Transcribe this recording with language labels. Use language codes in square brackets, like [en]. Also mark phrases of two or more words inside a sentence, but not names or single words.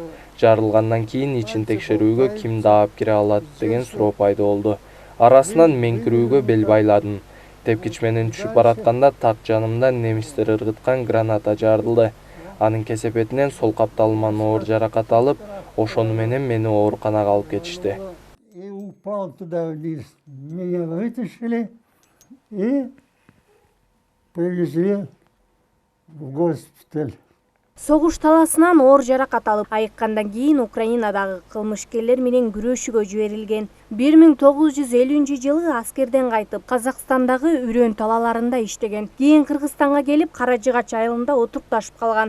[ky] Жарылгандан кийин ичин текшерүүгө ким даап кире алат деген суроо пайда болду. Арасынан мен кирүүгө бел байладым. Тепкич менен түшүп баратканда так жанымда немистер ыргыткан граната жарылды. Анын кесепетинен сол капталыман оор жаракат алып, ошону менен мени ооруканага алып кетишти. [ru] И упал туда вниз. Меня вытащили и привезли в госпиталь. [ky] Согуш таласынан оор жаракат алып, айыккандан кийин Украинадагы кылмышкерлер менен күрөшүүгө жиберилген. 1950 жылы аскерден кайтып, Казакстандагы үрөн талаларында иштеген. Кийин Кыргызстанга келип, Каражыгач айылында отурукташып калган.